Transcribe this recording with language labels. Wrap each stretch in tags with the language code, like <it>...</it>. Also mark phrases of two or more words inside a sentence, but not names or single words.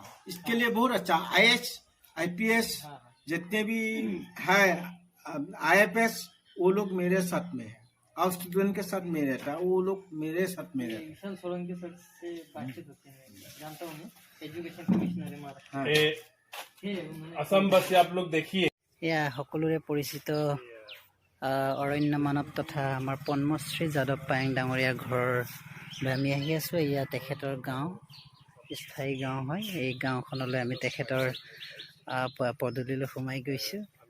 <hi>इसके लिए बहुत अच्छा IAS IPS जितने भी है IFS वो लोग मेरे साथ में है, और स्टूडेंट के साथ में रहता, वो लोग मेरे साथ में रहता। विशाल सोलंकी सर से बातचीत होती है, जानता हूँ मैं, एजुकेशन कमिश्नर है हमारा। असम वासी आप लोग देखिए,</hi> <as>এয়া সকলোৰে পৰিচিত অৰণ্য মানৱ তথা আমাৰ পদ্মশ্ৰী যাদৱ পায়েং ডাঙৰীয়াৰ ঘৰলৈ আমি আহি আছোঁ। এয়া তেখেতৰ গাঁও, স্থায়ী গাঁও হয়। এই গাঁওখনলৈ আমি তেখেতৰ পদূলিলৈ সোমাই গৈছোঁ।</as>